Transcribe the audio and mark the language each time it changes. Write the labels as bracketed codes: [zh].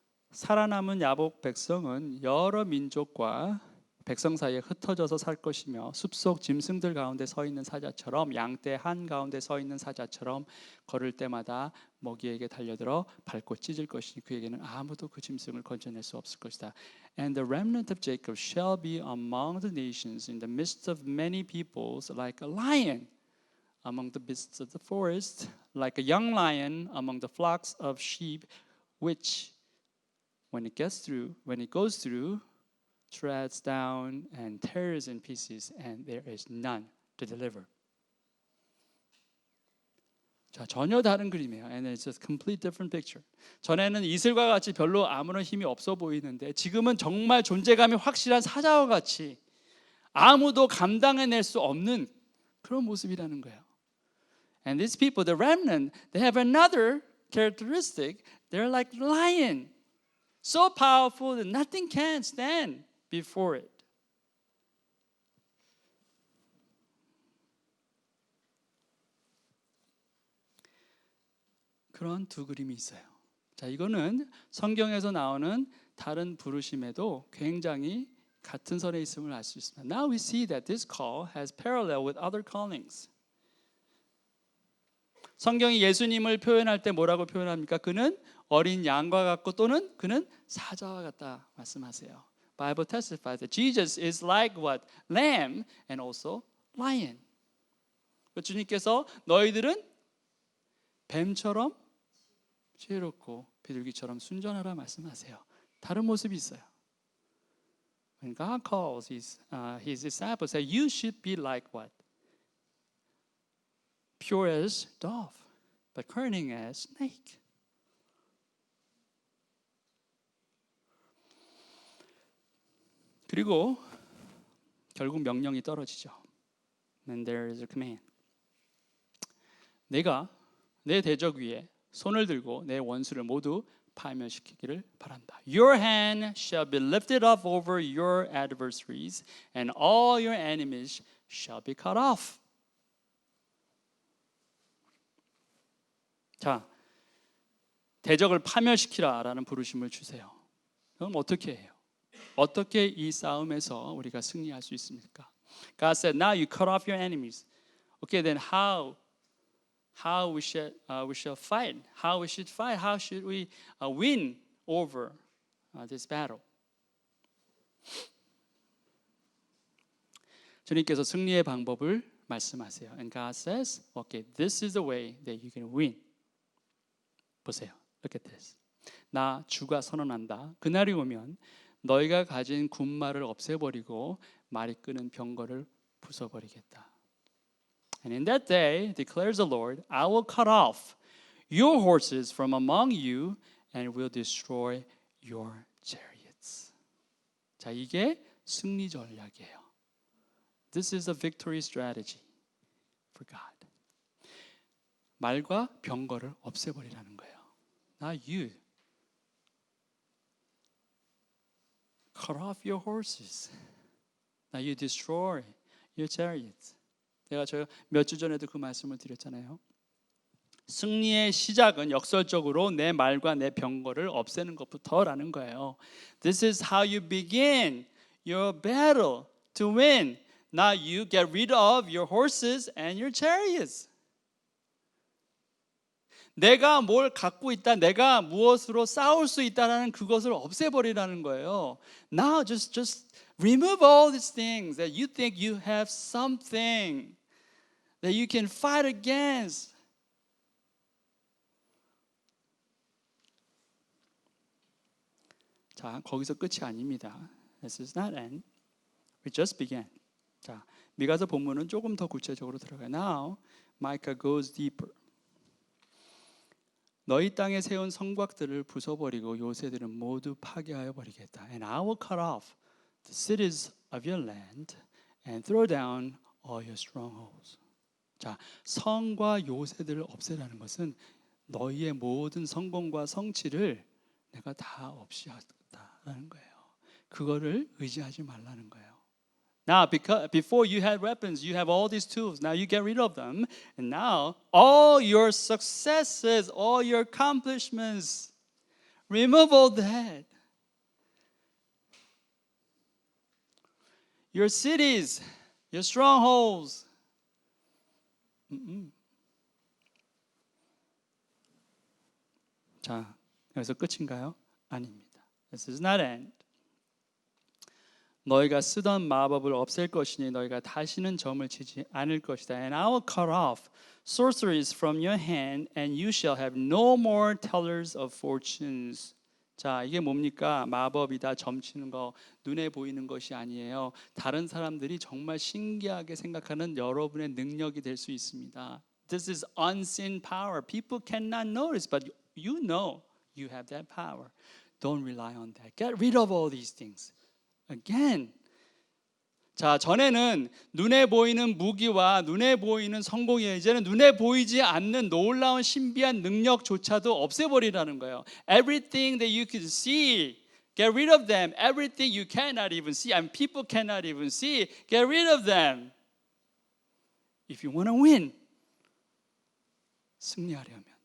[ko] 살아남은 야복 백성은 여러 민족과 백성 사이에 흩어져서 살 것이며 숲속 짐승들 가운데 서 있는 사자처럼 양떼 한 가운데 서 있는 사자처럼 걸을 때마다 먹이에게 달려들어 밟고 찢을 것이니 그에게는 아무도 그 짐승을 건져낼 수 없을 것이다. [en] And the remnant of Jacob shall be among the nations in the midst of many peoples like a lion among the beasts of the forest, like a young lion among the flocks of sheep, which when it goes through, treads down and tears in pieces, and there is none to deliver. [ko] 자, 전혀 다른 그림이에요. [en] And it's a complete different picture. [ko] 전에는 이슬과 같이 별로 아무런 힘이 없어 보이는데 지금은 정말 존재감이 확실한 사자와 같이 아무도 감당해낼 수 없는 그런 모습이라는 거예요. [en] And these people, the remnant, they have another characteristic. They're like lion. So powerful that nothing can stand before it. [ko] 그런 두 그림이 있어요. 자, 이거는 성경에서 나오는 다른 부르심에도 굉장히 같은 선에 있음을 알 수 있습니다. [en] Now we see that this call has parallel with other callings. [ko] 성경이 예수님을 표현할 때 뭐라고 표현합니까? 그는 어린 양과 같고 또는 그는 사자와 같다 말씀하세요. [en] Bible testifies that Jesus is like what? Lamb and also lion. [ko] 주님께서 너희들은 뱀처럼 지혜롭고 비둘기처럼 순전하라 말씀하세요. 다른 모습이 있어요. [en] When God calls his disciples, say, you should be like what? Pure as dove, but cunning as snake. [ko] 그리고 결국 명령이 떨어지죠. [en] And there is a command. [ko] 내가 내 대적 위에 손을 들고 내 원수를 모두 파멸시키기를 바란다. [en] Your hand shall be lifted up over your adversaries, and all your enemies shall be cut off. [ko] 자, 대적을 파멸시키라라는 부르심을 주세요. 그럼 어떻게 해요? 어떻게 이 싸움에서 우리가 승리할 수 있습니까? [en] God said, now you cut off your enemies. Okay, then how we shall fight? How we should fight? How should we win over this battle? [ko] 주님께서 승리의 방법을 말씀하세요. [en] And God says, okay, this is the way that you can win. [ko] 보세요. [en] Look at this. [ko] 나 주가 선언한다. 그날이 오면 너희가 가진 군마를 없애버리고 말이 끄는 병거를 부숴버리겠다. [en] And in that day, declares the Lord, I will cut off your horses from among you and will destroy your chariots. [ko] 자, 이게 승리 전략이에요. [en] This is a victory strategy for God. [ko] 말과 병거를 없애버리라는 거예요. [en] Now you cut off your horses. Now you destroy your chariots. [ko] 내가 저 몇 주 전에도 그 말씀을 드렸잖아요. 승리의 시작은 역설적으로 내 말과 내 병거를 없애는 것부터라는 거예요. [en] This is how you begin your battle to win. Now you get rid of your horses and your chariots. [ko] 내가 뭘 갖고 있다, 내가 무엇으로 싸울 수 있다라는 그것을 없애버리라는 거예요. [en] Now just remove all these things that you think you have something that you can fight against. [ko] 자, 거기서 끝이 아닙니다. [en] This is not end. We just began. [ko] 자, 미가서 본문은 조금 더 구체적으로 들어가요. [en] Now, Micah goes deeper. [ko] 너희 땅에 세운 성곽들을 부숴버리고 요새들은 모두 파괴하여 버리겠다. [en] And I will cut off the cities of your land and throw down all your strongholds. [ko] 자, 성과 요새들을 없애라는 것은 너희의 모든 성공과 성취를 내가 다 없이 하겠다라는 거예요. 그거를 의지하지 말라는 거예요. [en] Now, because before you had weapons, you have all these tools. Now you get rid of them, and now all your successes, all your accomplishments, remove all that. Your cities, your strongholds. [ko] 자, 여기서 끝인가요? 아닙니다. [en] This is not end. [ko] 너희가 쓰던 마법을 없앨 것이니 너희가 다시는 점을 치지 않을 것이다. [en] And I will cut off sorceries from your hand, and you shall have no more tellers of fortunes. [ko] 자, 이게 뭡니까? 마법이다, 점치는 거, 눈에 보이는 것이 아니에요. 다른 사람들이 정말 신기하게 생각하는 여러분의 능력이 될 수 있습니다. [en] This is unseen power. People cannot notice, but you know you have that power. Don't rely on that. Get rid of all these things. Again. [ko] 자, 전에는 눈에 보이는 무기와 눈에 보이는 성공이에요. 이제는 눈에 보이지 않는 놀라운 신비한 능력조차도 없애버리라는 거예요. [en] Everything that you could see, get rid of them. Everything you cannot even see, and people cannot even see, get rid of them. If you want to win, [ko] 승리하려면.